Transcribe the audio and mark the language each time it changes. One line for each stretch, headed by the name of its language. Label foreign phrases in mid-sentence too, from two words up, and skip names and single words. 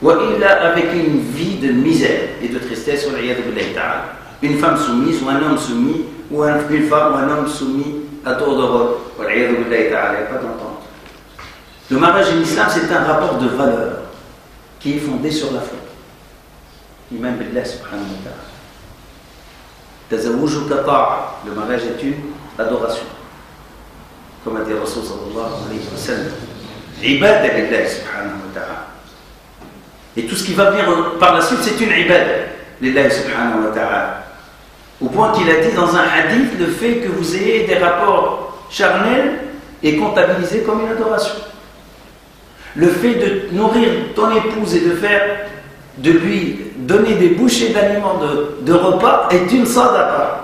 French: avec une vie de misère et de tristesse. Une femme soumise ou un homme soumis, ou une femme ou un homme soumis à tour de rôle. Il n'y a pas d'entente. Le mariage en islam, c'est un rapport de valeur qui est fondé sur la foi.
Arabic: إيمان بالله سبحانه وتعالى. تزوجك طاعة.
French: Le mariage est une adoration. Comme a dit
Arabic: رسول صلى الله عليه وسلم. عبادة بالله سبحانه وتعالى.
French: Et tout ce qui va venir par la suite, c'est une
Arabic: عبادة بالله سبحانه وتعالى.
French: Au point qu'il a dit dans un hadith, le fait que vous ayez des rapports charnels est comptabilisé comme une adoration. Le fait de nourrir ton épouse et de lui donner des bouchées d'aliments, de repas, est une sadaqa.